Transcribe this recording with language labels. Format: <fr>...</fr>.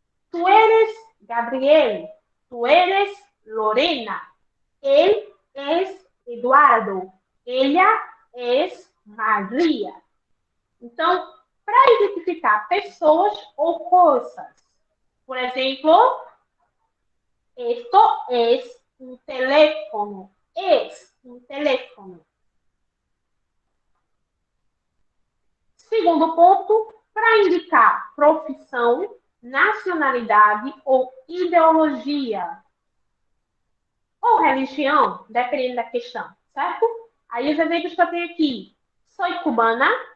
<es>Tu eres Gabriel. Tu eres Lorena. Él es Eduardo. Ella es Maria.</es> <pt>Então, para identificar pessoas ou coisas. Por exemplo,</pt> <es>esto es un teléfono. Es un teléfono.</es> <pt>Segundo ponto, para indicar profissão, nacionalidade ou ideologia. Ou religião, dependendo da questão, certo? Aí os exemplos que eu tenho aqui. Sou cubana.</pt>